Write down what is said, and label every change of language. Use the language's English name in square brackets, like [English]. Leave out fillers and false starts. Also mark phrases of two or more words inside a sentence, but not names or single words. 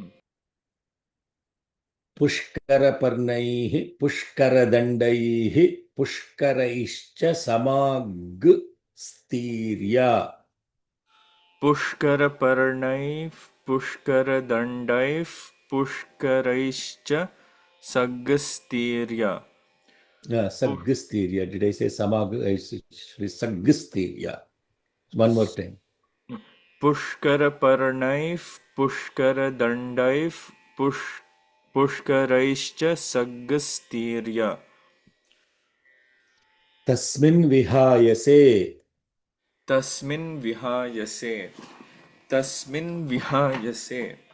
[Sanskrit] पुष्करपर्णैः पुष्करदण्डैः पुष्करैश्च समग्स्तीर्य. पुष्करपर्णैः पुष्करदण्डैः पुष्करैश्च सग्गस्तीर्य. Saggastirya. [English] Did I say samag? Saggastirya. One more time. [Sanskrit] पुष्करपर्णैः पुष्करदण्डैः पुष्करैश्च सग्गस्तीर्य तस्मिन् विहायसे तस्मिन् विहायसे तस्मिन् विहायसे